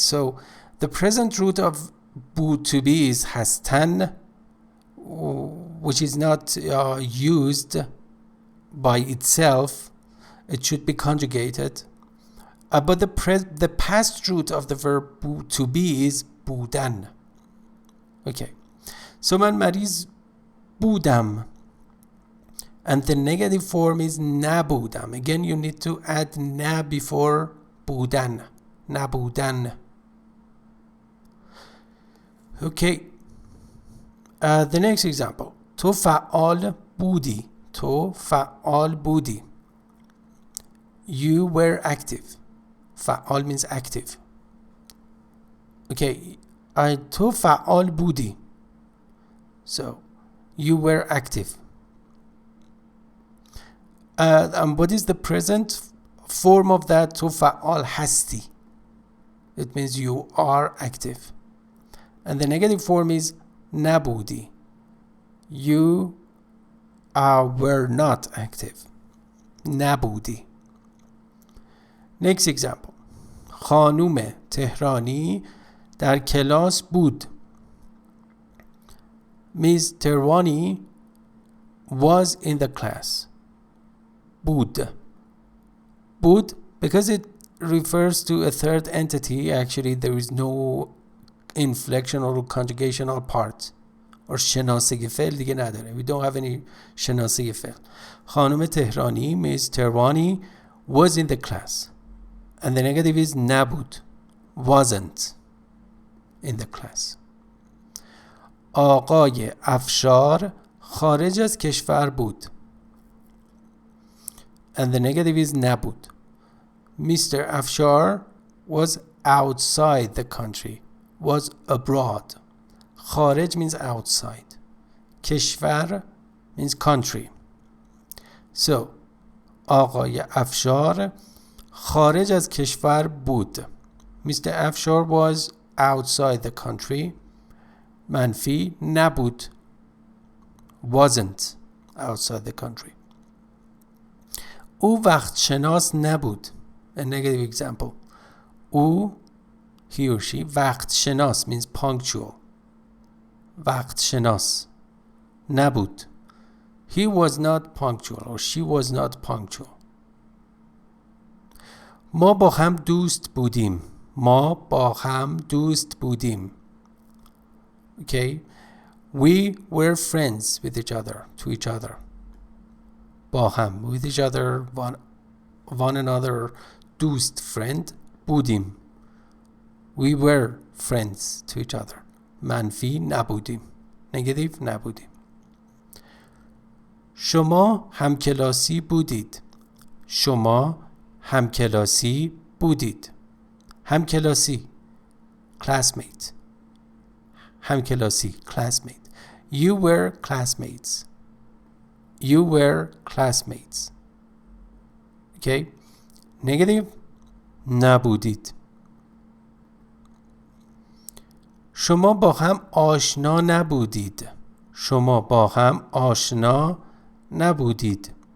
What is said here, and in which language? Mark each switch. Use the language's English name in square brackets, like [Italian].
[English] So the present root of بود to be is هستن, which is not used by itself. It should be conjugated. But the past root of the verb to be is بودن. Okay. [Persian] So من مریض بودم. [English] And the negative form is نبودم. Again, you need to add نه before بودن. [Persian] نبودن. [English] Okay. The next example. [Persian] تو فعال بودی. تو فعال بودی. [English] You were active. فعال means active. Okay. [Persian] تو فعال بودی. [English] So, you were active. And what is the present form of that? [Persian] تو فعال هستی. [English] It means you are active. And the negative form is نبودی. You were not active. نبودی. Next example. [Persian] خانوم تهرانی در کلاس بود. [English] Miss Terwani was in the class. [Persian] بود. [English] بود, because it refers to a third entity, actually there is no inflection or conjugational part. [Persian] Or شناسه فعل دیگه نداره. [English] We don't have any شناسه فعل. خانم تهرانی, Miss Terwani, was in the class. And the negative is نبود. Wasn't in the class. [Persian] آقای افشار خارج از کشور بود. [English] And the negative is نبود. Mr. Afshar was outside the country. Was abroad. خارج means outside. کشور means country. [Persian] So, آقای افشار خارج از کشور بود. [English] Mr. Afshar was outside the country. [Persian] منفی نبود. [English] Wasn't outside the country. [Persian] او وقت شناس نبود. [English] A negative example. او, he or she, وقت شناس means punctual. [Persian] وقت شناس نبود. [English] He was not punctual or she was not punctual. [Persian] ما با هم دوست بودیم. ما با هم دوست بودیم. Okay. [English] We were friends with each other, to each other. با هم, with each other, one another, دوست, friend, بودیم. We were friends to each other. [Persian] منفی نبودیم. Negative نبودیم. شما همکلاسی بودید. شما همکلاسی بودید. همکلاسی, classmate. همکلاسی classmate. [English] You were classmates. You were classmates. Okay. Negative. نبودید. [Persian] شما با هم آشنا نبودید. شما با هم آشنا نبودید.